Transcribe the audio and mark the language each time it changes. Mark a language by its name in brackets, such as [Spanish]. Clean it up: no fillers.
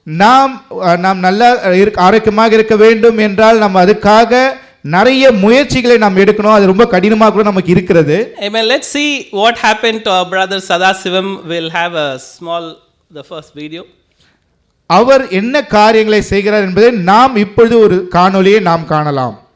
[Tamil] நாம் நல்ல ஆரோக்கியமாக இருக்க வேண்டும் என்றால் நம்ம அதுக்காக நிறைய முயற்சிகளை நாம் எடுக்கணும். அது ரொம்ப கடினமாக கூட நமக்கு இருக்கிறது. [English] Amen. Let's see what happened to our brother Sadasivam. We'll have the first video. [Tamil] அவர் என்ன காரியங்களை செய்கிறார் என்பதை நாம் இப்பொழுது ஒரு காணொளியை நாம் காணலாம்.